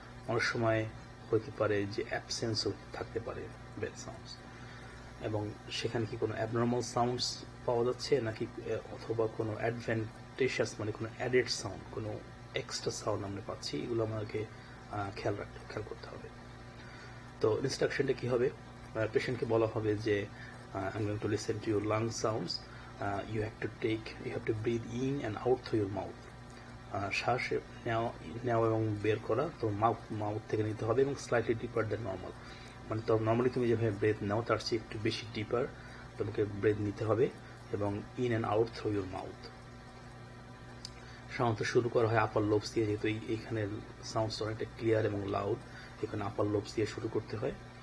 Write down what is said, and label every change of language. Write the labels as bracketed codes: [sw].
[bn] অনেক সময় হতে পারে যে অ্যাবসেন্সও থাকতে পারে ব্রেথ সাউন্ডস, এবং সেখানে কি কোনো অ্যাবনর্মাল সাউন্ডস পাওয়া যাচ্ছে নাকি, অথবা কোনো অ্যাডভান্টেজিয়াস মানে কোনো অ্যাডেড সাউন্ড, কোনো এক্সট্রা সাউন্ড আমরা পাচ্ছি, এগুলো আমাকে খেয়াল করতে হবে। তো ইনস্ট্রাকশনটা কি হবে, পেশেন্টকে বলা হবে যে [en] I'm going to listen to your lung sounds. You have to breathe in and out through your mouth. [bn] শ্বাস নেওয়া এবং বের করা তো মাউথ থেকে নিতে হবে, এবং [en] Slightly deeper than normal. [bn] মানে তো নর্মালি তুমি যেভাবে ব্রেথ নাও তার চেয়ে একটু বেশি ডিপার তোমাকে ব্রেথ নিতে হবে, এবং [en] In and out through your mouth. [bn] সাধারণত শুরু করা হয় আপার লোবস দিয়ে, যেহেতু এইখানে সাউন্ডসটা অনেকটা ক্লিয়ার এবং লাউড, এখানে আপার লোবস দিয়ে শুরু করতে হয়।